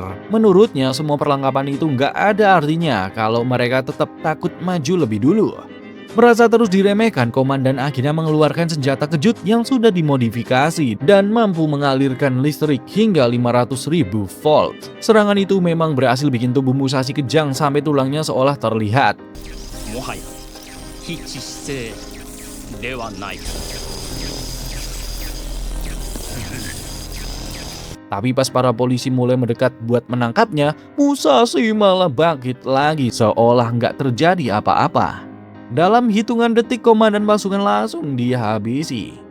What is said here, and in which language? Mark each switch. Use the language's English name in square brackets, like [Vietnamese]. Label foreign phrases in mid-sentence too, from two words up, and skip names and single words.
[Indonesian] Menurutnya semua perlengkapan itu nggak ada artinya kalau mereka tetap takut maju lebih dulu. Merasa terus diremehkan, komandan akhirnya mengeluarkan senjata kejut yang sudah dimodifikasi dan mampu mengalirkan listrik hingga 500.000 volt. Serangan itu memang berhasil bikin tubuh Musashi kejang sampai tulangnya seolah terlihat. [Japanese] もはや非致死性ではない。 [Indonesian] Tapi pas para polisi mulai mendekat buat menangkapnya, Musashi malah bangkit lagi seolah nggak terjadi apa-apa. Dalam hitungan detik, komandan pasukan langsung dihabisi.